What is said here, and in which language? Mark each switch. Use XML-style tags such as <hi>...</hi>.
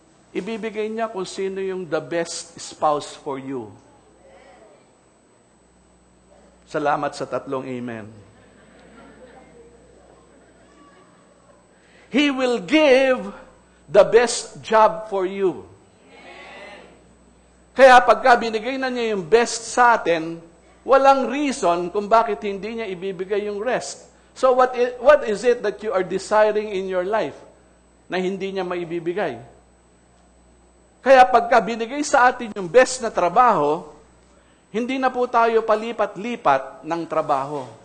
<tl>Ibibigay niya kung sino yung</tl> <en>the best spouse for you.</en> <tl>Salamat sa tatlong amen.</tl> <en>He will give the best job for you.</en> <tl>Kaya pagka binigay na niya yung best sa atin, walang reason kung bakit hindi niya ibibigay yung rest.</tl> <en>So what is it that you are desiring in your life</en> <tl>na hindi niya maibibigay? Kaya pagka binigay sa atin yung best na trabaho, hindi na po tayo palipat-lipat ng trabaho.</tl>